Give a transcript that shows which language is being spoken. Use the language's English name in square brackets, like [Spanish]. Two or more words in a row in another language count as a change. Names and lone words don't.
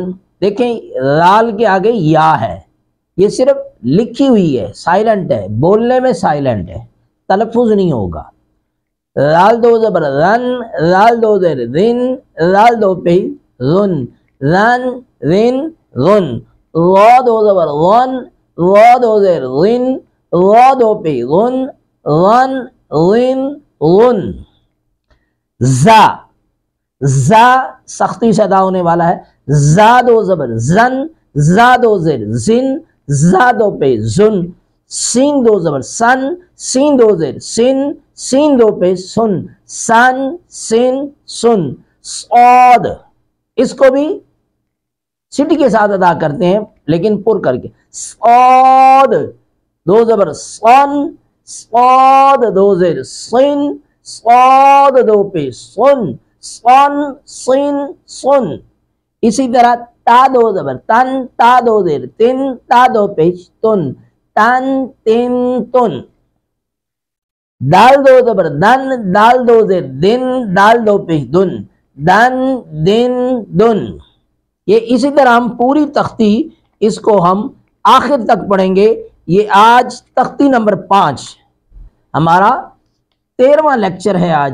[Urdu] دیکھیں رال کے آگے یا ہے، یہ صرف لکھی ہوئی ہے، سائلنٹ ہے، بولنے میں سائلنٹ ہے، تلفظ نہیں ہوگا۔ رال دو زبر رن، رال دو زیر رن، رال دو پیش رن، رن رن رن۔ را دو زبر رن، را دو زیر رن، را دو پیش رن، رن رن رن۔ زا، زا سختی سے ادا ہونے والا ہے۔ زا دو زبر زن، زا دو زیر زن، زا دو پہ زن۔ سین دو زبر سن، سین دو زیر سن، سین دو پہ سن، سن سن سن۔ صاد، اس کو بھی سٹی کے ساتھ ادا کرتے ہیں لیکن پر کر کے۔ صاد دو زبر سن، صاد دو زیر سن، صاد دو پہ سن، سن سن سن۔ اسی طرح تا دو زبر تن، تا دو زیر تن، تا دو پیش تن، تن تن تن۔ دال دو زبر دن، دال دو زیر دن، دال دو پیش دن، دن دن دن۔ یہ اسی طرح ہم پوری تختی اس کو ہم آخر تک پڑھیں گے۔ یہ آج تختی نمبر 5 ہمارا 13واں لیکچر ہے آج۔